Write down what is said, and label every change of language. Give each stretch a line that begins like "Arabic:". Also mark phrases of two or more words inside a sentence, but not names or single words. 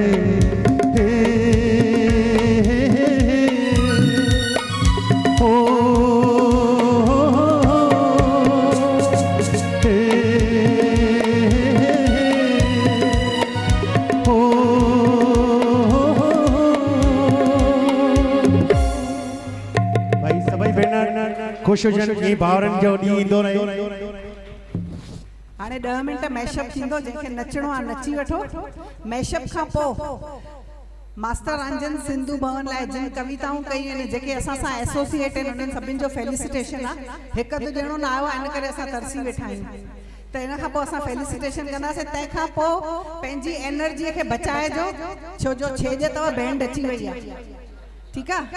Sindhi: हे, हे, हे, हे, हो, हे, हो, भाई सभई भेनर खुश हुजनि, ई भाउरनि जो ॾींहुं ईंदो रहे। हाणे 10 मिंट मैशअप थींदो, जंहिंखे नचणो आहे नची वठो। मैशअप खां पोइ मास्टर रंजन सिंधु भवन लाइ जिन कविताऊं कयूं आहिनि, जेके असां सां एसोसिएट आहिनि, उन्हनि सभिनि जो फेलिसिटेशन आहे। हिकु दो ॼणो न आयो आहे, इन करे असां तरसी वेठा आहियूं, त इन खां पोइ असां फेलिसिटेशन कंदासीं। तंहिंखां पोइ पंहिंजी एनर्जीअ खे बचाइजो, छो जो छेज अथव, बैंड अची वई आहे, ठीकु आहे।